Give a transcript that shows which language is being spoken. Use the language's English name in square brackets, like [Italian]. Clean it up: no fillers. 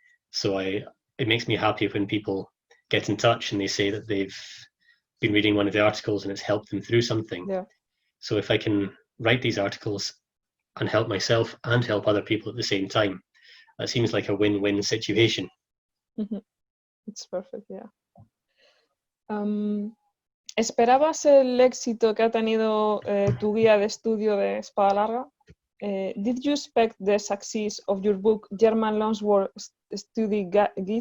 [English] So it makes me happy when people get in touch and they say that they've been reading one of the articles and it's helped them through something. Yeah. So if I can write these articles and help myself and help other people at the same time, that seems like a win-win situation. It's perfect, yeah. [Spanish] ¿Esperabas el éxito que ha tenido tu guía de estudio de espada larga? [English] Did you expect the success of your book, German Lonsword Study Guide?